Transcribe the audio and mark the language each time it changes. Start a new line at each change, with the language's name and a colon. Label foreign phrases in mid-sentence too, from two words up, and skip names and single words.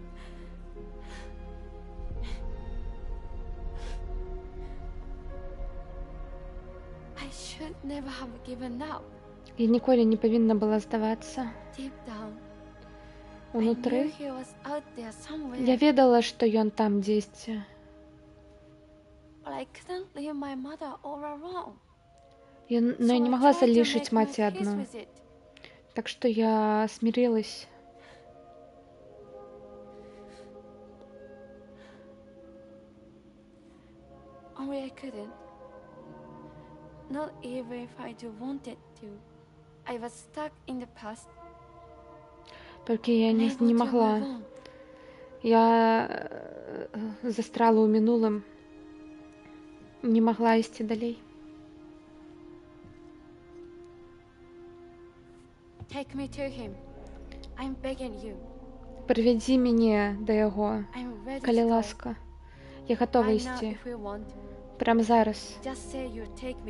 Belarusian: Я ніколі не павінна была здавацца. Унутры я ведала, што ён там дзесьці.
Russian: Но я не могла залишить мать одну. Так что я смирилась.
English: I couldn't. Not even if I wanted to. I was stuck in the past.
Russian: Только я не могла.
Belarusian: Я застряла ў мінулым. Не могла ісці далей.
English: Take me to him. I'm begging you.
Belarusian: Прывядзі мяне да яго, калі ласка. Я гатова ісці. Прямо зараз.
English: Just say you take me.